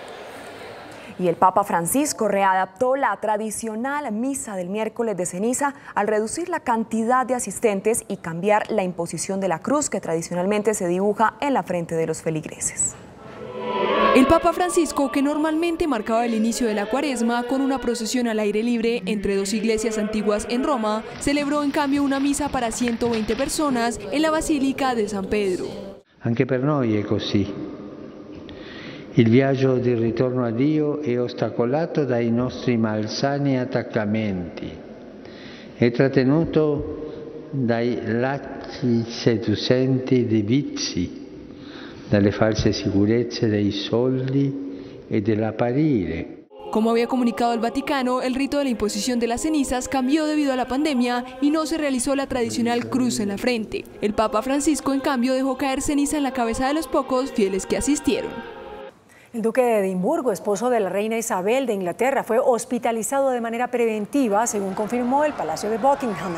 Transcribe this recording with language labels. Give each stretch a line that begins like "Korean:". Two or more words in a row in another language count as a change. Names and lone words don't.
Spanish: Y el Papa Francisco readaptó la tradicional misa del miércoles de ceniza al reducir la cantidad de asistentes y cambiar la imposición de la cruz que tradicionalmente se dibuja en la frente de los feligreses. El Papa Francisco, que normalmente marcaba el inicio de la Cuaresma con una procesión al aire libre entre dos iglesias antiguas en Roma, celebró en cambio una misa para 120 personas en la Basílica de San Pedro.
Italian: Anche per noi è così. Il viaggio di ritorno a Dio è ostacolato dai nostri malsani attaccamenti, è trattenuto dai lacci seducenti dei vizi, dalle false sicurezze dei soldi e dell'apparire.
Spanish: Como había comunicado el Vaticano, el rito de la imposición de las cenizas cambió debido a la pandemia y no se realizó la tradicional cruz en la frente. El Papa Francisco, en cambio, dejó caer ceniza en la cabeza de los pocos fieles que asistieron. El duque de Edimburgo, esposo de la reina Isabel de Inglaterra, fue hospitalizado de manera preventiva, según confirmó el Palacio de Buckingham.